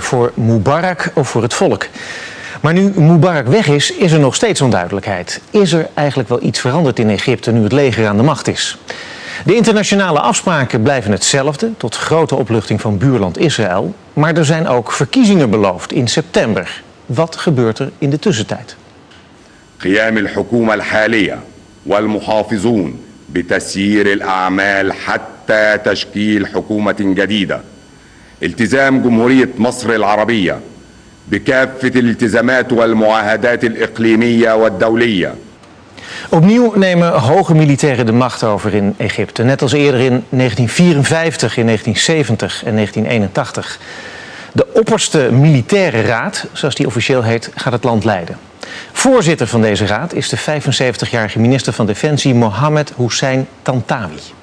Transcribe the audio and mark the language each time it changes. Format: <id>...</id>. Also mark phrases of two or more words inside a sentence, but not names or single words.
<nl>Voor Mubarak of voor het volk. Maar nu Mubarak weg is er nog steeds onduidelijkheid. Is er eigenlijk wel iets veranderd in Egypte nu het leger aan de macht is? De internationale afspraken blijven hetzelfde, tot grote opluchting van buurland Israël. Maar er zijn ook verkiezingen beloofd in september. Wat gebeurt er in de tussentijd?</nl> <ar>قيام الحكومة الحالية والمحافظون بتسيير الأعمال حتى تشكيل حكومة جديدة. التزام جمهورية مصر العربية بكافة الالتزامات والمعاهدات الإقليمية والدولية.</ar> <nl>Opnieuw nemen hoge militairen de macht over in Egypte. Net als eerder in 1954, in 1970 en 1981. De opperste militaire raad, zoals die officieel heet, gaat het land leiden. Voorzitter van deze raad is de 75-jarige minister van Defensie Mohammed Hussein Tantawi.</nl>